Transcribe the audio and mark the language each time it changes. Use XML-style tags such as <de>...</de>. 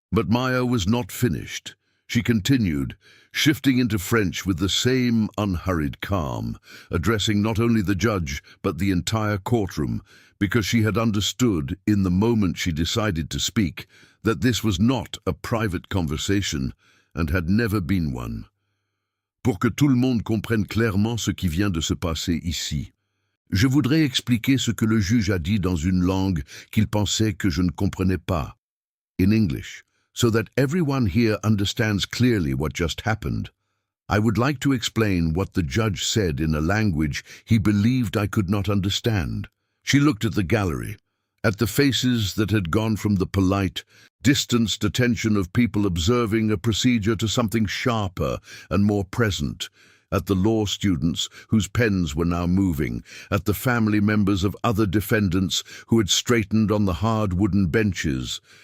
<en>But Maya was not finished. She continued, shifting into French with the same unhurried calm, addressing not only the judge but the entire courtroom, because she had understood, in the moment she decided to speak, that this was not a private conversation and had never been one.</en> <fr>Pour que tout le monde comprenne clairement ce qui vient de se passer ici. Je voudrais expliquer ce que le juge a dit dans une langue qu'il pensait que je ne comprenais pas,</fr> <en>in English, so that everyone here understands clearly what just happened. I would like to explain what the judge said in a language he believed I could not understand. She looked at the gallery, at the faces that had gone from the polite, distanced attention of people observing a procedure to something sharper and more present, at the law students whose pens were now moving, at the family members of other defendants who had straightened on the hard wooden benches,</en>